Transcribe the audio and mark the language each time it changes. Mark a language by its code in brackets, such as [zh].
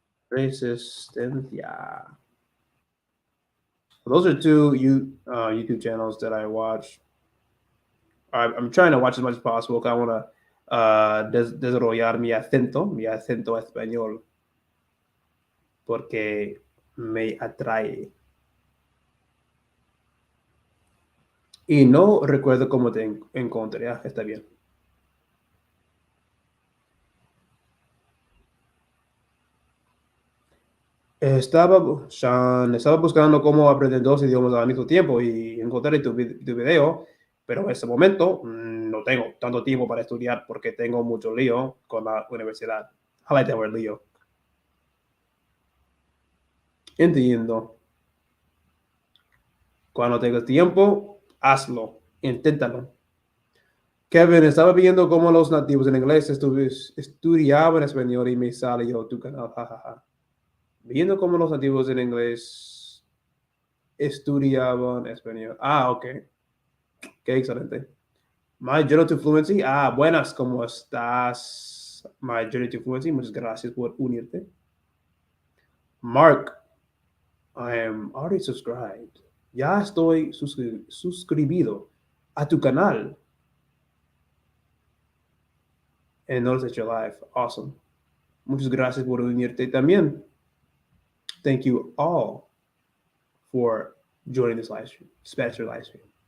[en] Resistencia. Those are two YouTube channels that I watch. I'm trying to watch as much as possible because I want to [es] desarrollar mi acento español, porque me atrae. Y no recuerdo cómo te encontré. Está bien. Estaba buscando cómo aprender dos idiomas al mismo tiempo y encontré tu video, pero en este momento no tengo tanto tiempo para estudiar porque tengo mucho lío con la universidad. [en] I like that word, [es] lío. Entiendo. Cuando tengas tiempo, hazlo. Inténtalo. Kevin, estaba viendo cómo los nativos en inglés estudiaban español y me salió tu canal. Jajaja. Viendo cómo los nativos en inglés estudiaban español. Ah, ok. Qué excelente. My Journey to Fluency. Ah, buenas, ¿cómo estás? My Journey to Fluency. Muchas gracias por unirte. [en] Mark, I am already subscribed. [es] Ya estoy suscribido a tu canal. [en] And notice that you're live. Awesome. [es] Muchas gracias por unirte también. [en] Thank you all for joining this live stream, special live stream.